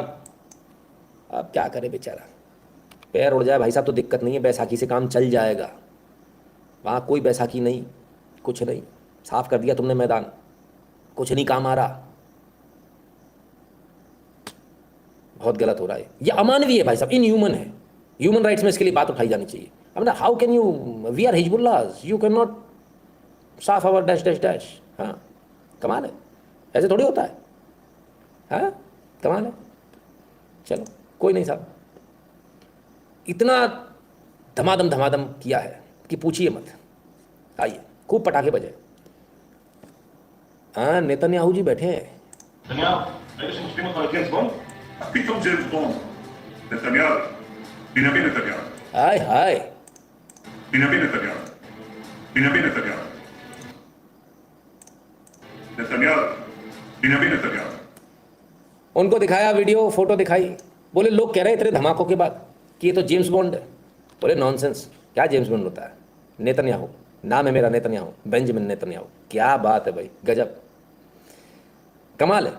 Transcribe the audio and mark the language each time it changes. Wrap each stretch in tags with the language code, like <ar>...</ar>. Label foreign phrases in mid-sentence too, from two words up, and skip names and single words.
<hi>अब क्या करे बेचारा, पैर उड़ जाए भाई साहब तो दिक्कत नहीं है, बैसाखी से काम चल जाएगा। वहाँ कोई बैसाखी नहीं, कुछ नहीं, साफ कर दिया तुमने मैदान, कुछ नहीं काम आ रहा। बहुत गलत हो रहा है, ये अमानवीय है भाई साहब, इनह्यूमन है।</hi> <en>human rights</en> <hi>में इसके लिए बात उठाई जानी चाहिए। अब ना,</hi> <en>how can you, we are Hezbollah, you can not साफ our dash dash dash।</en> <hi>हाँ कमाल है, ऐसे थोड़ी होता है। हाँ कमाल है। चलो कोई नहीं साहब, इतना धमाधम किया है कि पूछिए मत। आइए, खूब पटाखे बजे। हाँ नेतन्याहू जी बैठे हैं।</hi> <he>נתניהו, ראית שמושכים אותך לג'יימס בונד? פתאום ג'יימס בונד. נתניהו, בנימין נתניהו.</he> <hi>हाय हाय,</hi> <he>בנימין נתניהו. בנימין נתניהו. נתניהו, בנימין नतन्याहू.</he> <hi>उनको दिखाया वीडियो, फोटो दिखाई, बोले लोग कह रहे थे धमाकों के बाद कि ये तो जेम्स बॉन्ड है। बोले नॉनसेंस, क्या जेम्स बॉन्ड होता है, नेतन्याहू नाम है मेरा, नेतन्याहू, बेंजामिन नेतन्याहू। क्या बात है भाई, गजब, कमाल है।</hi>